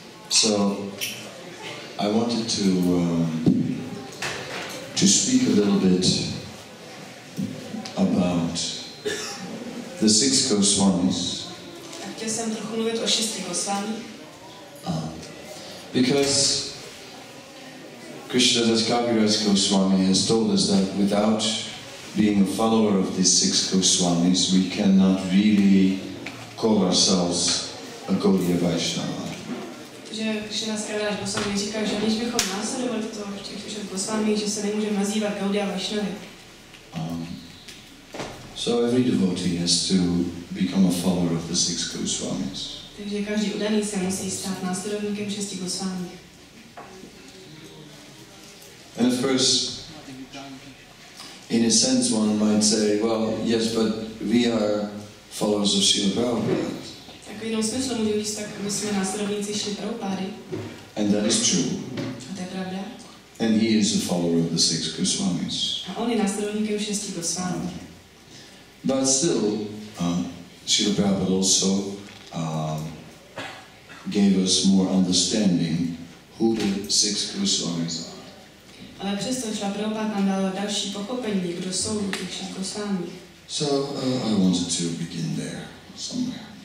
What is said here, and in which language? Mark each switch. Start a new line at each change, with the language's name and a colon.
English: So, I wanted to speak a little bit about the six Goswamis,
Czech: Chtěl jsem trochu mluvit o 6 Gosvámích,
English: because Krishna Das Kaviraj Goswami has told us that without being a follower of these six Goswamis, we cannot really call ourselves a Gaudiya Vaishnava.
Czech: že Krishna Das Kaviraj Gosvámi říká, že aniž bychom následovali těch 6 Gosvámích, že se nemůžeme nazývat Gaudiya Vaishnavy.
English: So every devotee has to become a follower of the six Goswamis.
Czech: Takže každý udaný se musí stát následovníkem 6 Gosvámích.
English: And of course, in a sense one might say, well, yes, but we are followers of Srila Prabhupada.
Czech: Tak v jednom smyslu můžu říct, tak my jsme následovníci Šrily Prabhupády.
English: And that is true.
Czech: A to je pravda.
English: And he is a follower of the six Goswamis.
Czech: A on je následovníkem 6 Gosvámí.
English: But still, Srila Prabhupada also gave us more understanding who the six Goswamis are.
Czech: Ale přesto Šrila Prabhupada nám dal další pochopení, kdo jsou těch 6 Gosvámí.
English: So I wanted to begin there somewhere.